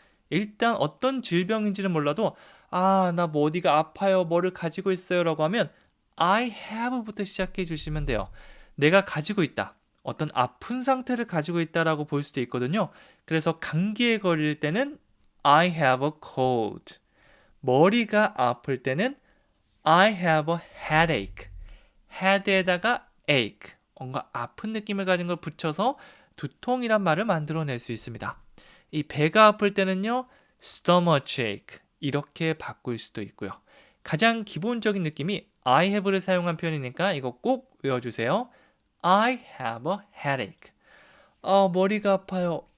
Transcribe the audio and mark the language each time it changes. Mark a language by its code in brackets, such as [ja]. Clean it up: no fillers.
[ko] 일단 어떤 질병인지는 몰라도 나 뭐 어디가 아파요, 뭐를 가지고 있어요 라고 하면 I have부터 시작해 주시면 돼요. 내가 가지고 있다. 어떤 아픈 상태를 가지고 있다라고 볼 수도 있거든요. 그래서 감기에 걸릴 때는 [en] I have a cold. [ko] 머리가 아플 때는 [en] I have a headache. [ko] head에다가 ache. 뭔가 아픈 느낌을 가진 걸 붙여서 두통이란 말을 만들어낼 수 있습니다. 이 배가 아플 때는요. stomachache. 이렇게 바꿀 수도 있고요. 가장 기본적인 느낌이 I have를 사용한 표현이니까 이거 꼭 외워주세요. [en] I have a headache. [ko] 머리가 아파요.